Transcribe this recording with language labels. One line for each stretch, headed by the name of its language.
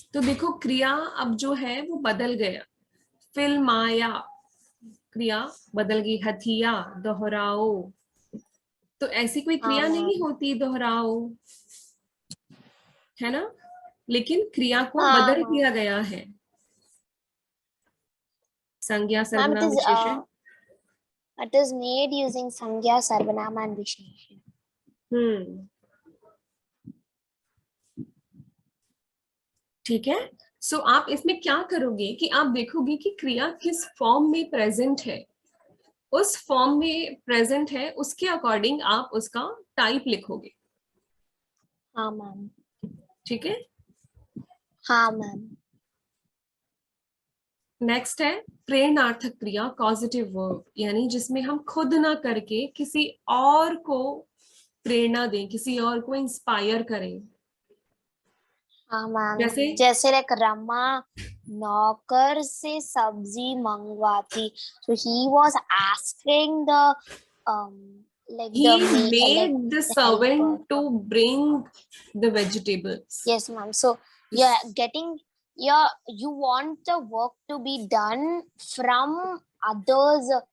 Hindi: तो देखो क्रिया अब जो है वो बदल गया, फिल्माया क्रिया बदल गई, हथिया, दोहराओ, तो ऐसी कोई क्रिया नहीं होती दोहराओ, है ना, लेकिन क्रिया को बदल दिया गया है। संज्ञा सर्वनाम विशेषण
English: it is made using sangya sarvanam and visheshan.
Hindi: ठीक है। सो आप इसमें क्या करोगे कि आप देखोगे कि क्रिया किस फॉर्म में प्रेजेंट है, उस फॉर्म में प्रेजेंट है उसके अकॉर्डिंग आप उसका टाइप लिखोगे। हाँ मैम। ठीक है। हाँ मैम। नेक्स्ट है प्रेरणार्थक क्रिया, कॉजेटिव वर्ब, यानी जिसमें हम खुद ना करके किसी और को प्रेरणा दें, किसी और को इंस्पायर करें। हाँ मैम, जैसे लाइक रमा नौकर से सब्जी मंगवाती,
English: so he was asking the like he made the servant to bring the vegetables. Yes ma'am, so you want the work to be done from others,